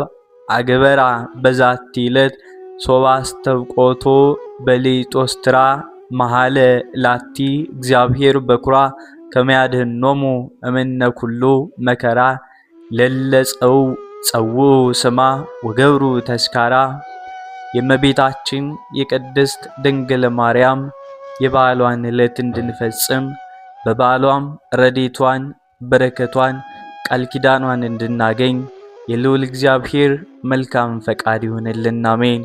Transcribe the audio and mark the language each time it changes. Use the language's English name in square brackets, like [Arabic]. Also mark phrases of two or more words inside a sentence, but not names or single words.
[Geez] አገበራ በዛቲ ዕለት ሶባ አስተብቆቶ በሊጦስትራ መሃለ ላቲ እግዚአብሔር በኩራ ከመያድህኖሙ እምነ ኩሉ መከራ ለለጸው ጸውዑ ስማ ወገብሩ ተስካራ። [Amharic] የእመቤታችን የቅድስት ድንግል ማርያም የበዓሏን ዕለት እንድንፈጽም በበዓሏም ረድኤቷን በረከቷን ቃል ኪዳኗን እንድናገኝ የልዑል እግዚአብሔር መልካም ፈቃድ ይሁንልን። አሜን።